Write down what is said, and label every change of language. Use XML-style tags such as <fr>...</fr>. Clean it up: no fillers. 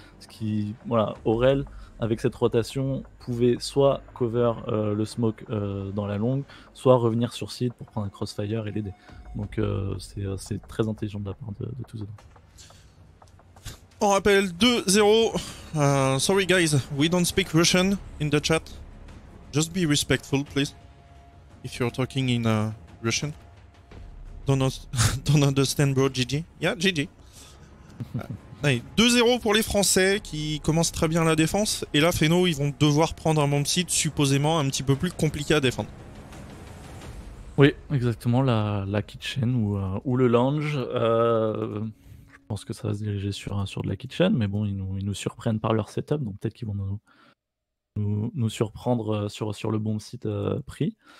<fr>Ce qui, voilà, Aurel avec cette rotation pouvait soit cover le smoke dans la longue, soit revenir sur site pour prendre un crossfire et l'aider. Donc c'est très intelligent de la part de To The Drop. On rappelle 2-0.</fr> <en>Sorry guys, we don't speak Russian in the chat. Just be respectful, please. If you're talking in Russian. Don't understand, bro. GG. Yeah, GG.</en> <fr>Allez, 2-0 pour les Français qui commencent très bien la défense. Et là, Feno, ils vont devoir prendre un bomb site supposément un petit peu plus compliqué à défendre. Oui, exactement. La kitchen ou le lounge. Je pense que ça va se diriger sur de la kitchen, mais bon, ils nous surprennent par leur setup, donc peut-être qu'ils vont nous surprendre sur le bomb site pris.</fr>